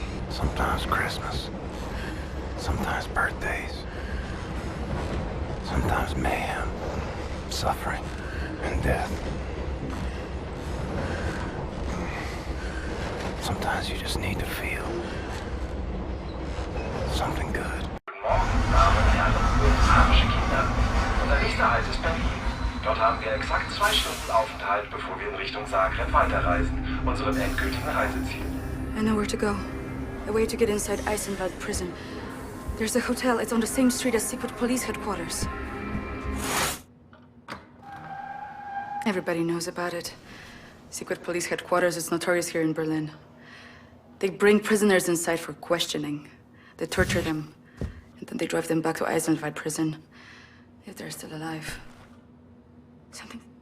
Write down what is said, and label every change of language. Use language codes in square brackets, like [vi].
[en] Sometimes Christmas. Sometimes birthdays. Sometimes mayhem, suffering, and death. Sometimes you just need to feel something good. [de] Morgen, Damen und Herren, musikalische Kinder. Unser nächster Halt ist Berlin. Dort haben wir exakt 2 Stunden Aufenthalt, bevor wir in Richtung Zagreb weiterreisen, unserem endgültigen Reiseziel. [en] I know where to go. A way to get inside Eisenwald prison. There's a hotel. It's on the same street as secret police headquarters. Everybody knows about it. Secret police headquarters is notorious here in Berlin. They bring prisoners inside for questioning. They torture them, and then they drive them back to Eisenwald prison, if they're still alive. Something...